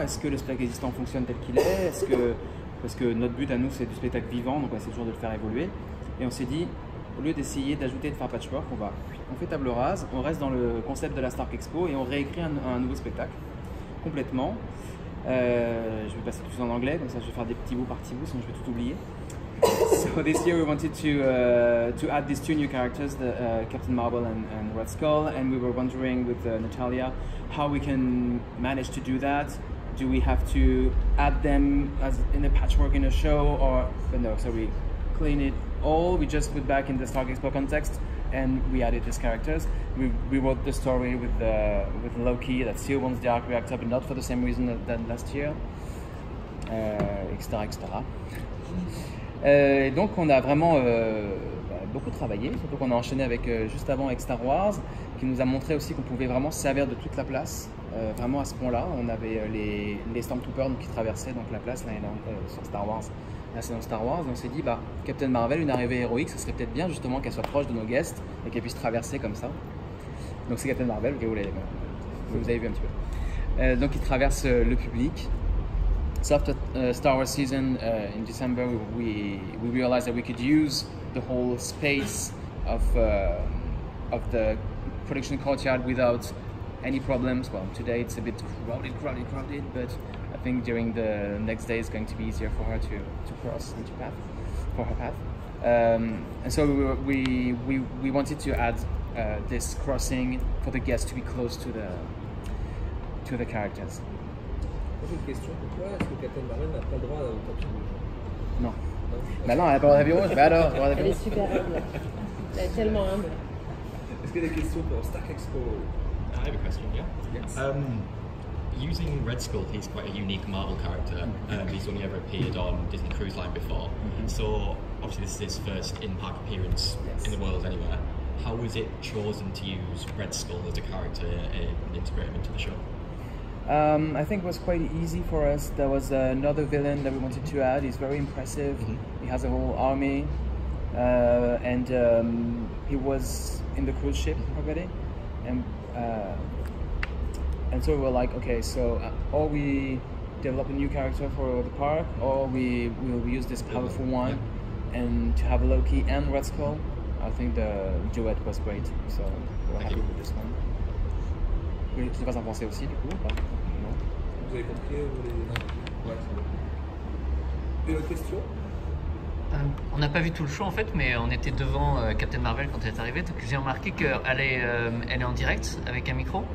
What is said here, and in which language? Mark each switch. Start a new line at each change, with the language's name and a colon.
French: Est-ce que le spectacle existant fonctionne tel qu'il est? Parce que notre but à nous c'est du spectacle vivant, donc on essaie toujours de le faire évoluer. Et on s'est dit, au lieu d'essayer d'ajouter, de faire patchwork, on fait table rase, on reste dans le concept de la Stark Expo et on réécrit un nouveau spectacle complètement. Je vais passer tout en anglais, comme ça je vais faire des petits bouts par petits bouts, sinon je vais tout oublier.
English: So this year we wanted to add these two new characters, Captain Marvel and Red Skull, and we were wondering with Natalia how we can manage to do that. Do we have to add them as in a patchwork in a show, but no? So we clean it all. We just put back in the Stark Expo context, and we added these characters. We wrote the story with Loki that still wants the arc reactor, but not for the same reason that last year, etc., etc.
French: Et donc on a vraiment beaucoup travaillé, surtout qu'on a enchaîné avec juste avant avec Star Wars, qui nous a montré aussi qu'on pouvait vraiment se servir de toute la place, vraiment à ce point-là. On avait les Stormtroopers qui traversaient donc la place là, sur Star Wars. Là c'est dans Star Wars, et on s'est dit Captain Marvel, une arrivée héroïque, ce serait peut-être bien justement qu'elle soit proche de nos guests et qu'elle puisse traverser comme ça. Donc c'est Captain Marvel, vous avez vu un petit peu. Donc il traverse le public.
English: So after Star Wars season in December, we realized that we could use the whole space of the production courtyard without any problems. Well, today it's a bit crowded, but I think during the next day it's going to be easier for her to cross into her path. And so we wanted to add this crossing for the guests to be close to the characters.
French: J'ai une question pour toi. Est-ce que Captain Marvel n'a pas le droit au tapis rouge? Non. Bah non, elle n'a pas le droit d'avion rouge. Bah alors, Elle est super humble. Elle est tellement humble. Est-ce qu'il y a des questions pour Stark Expo?
English: I have a question, yeah. Yes. Using Red Skull, he's quite a unique Marvel character. He's only ever appeared on Disney Cruise Line before. So obviously this is his first in-park appearance in the world anywhere. How was it chosen to use Red Skull as a character and integrate him into the show? I think it was quite easy for us. There was another villain that we wanted to add. He's very impressive. He has a whole army, and he was in the cruise ship already, and so we were like, okay, so or we develop a new character for the park, or we will use this powerful one, and to have Loki and Red Skull. I think the duet was great, so we're happy with this one.
French: Je ne sais pas en penser aussi, du coup. Non. Vous avez compris? Ouais, c'est bon. Une autre question? On n'a pas vu tout le show en fait, mais on était devant Captain Marvel quand elle est arrivée. Donc j'ai remarqué qu'elle est en direct avec un micro.